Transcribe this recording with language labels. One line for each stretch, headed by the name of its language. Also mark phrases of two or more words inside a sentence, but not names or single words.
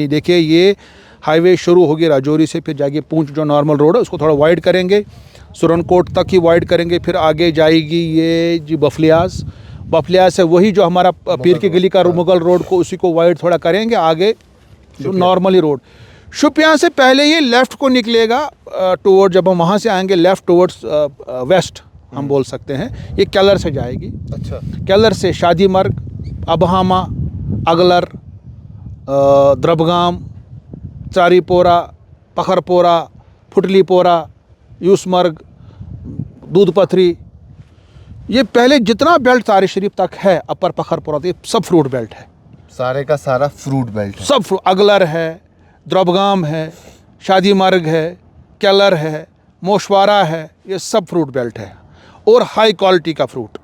Hindi: देखिए ये हाईवे शुरू होगी राजौरी से, फिर जाके पूंछ जो
English: normal road
Hindi: है उसको थोड़ा वाइड करेंगे, सुरनकोट तक ही वाइड करेंगे, फिर आगे जाएगी ये जी बफलियाज से वही जो हमारा पीर की गली का मुगल रोड को उसी को वाइड थोड़ा करेंगे, आगे जो नॉर्मली रोड शुपियाँ से पहले ये लेफ़्ट को निकलेगा टुवर्ड, जब हम वहाँ से आएंगे
English: left towards west
Hindi: हम बोल सकते हैं, ये केलर से जाएगी। अच्छा, केलर से शादीमर्ग, अबहामा, अगलर, द्रबगाम, चारीपोरा, पखरपोरा, फुटलीपोरा, यूसमर्ग, दूधपथरी, ये पहले जितना बेल्ट तारी शरीफ तक है अपर पखरपोरा, ये सब
English: fruit belt
Hindi: है, सारे का सारा
English: fruit belt
Hindi: है, सब अगलर है, द्रबगाम है, शादीमर्ग है, केलर है, मोशवारा है, ये सब
English: fruit belt
Hindi: है और
English: high quality
Hindi: का फ्रूट।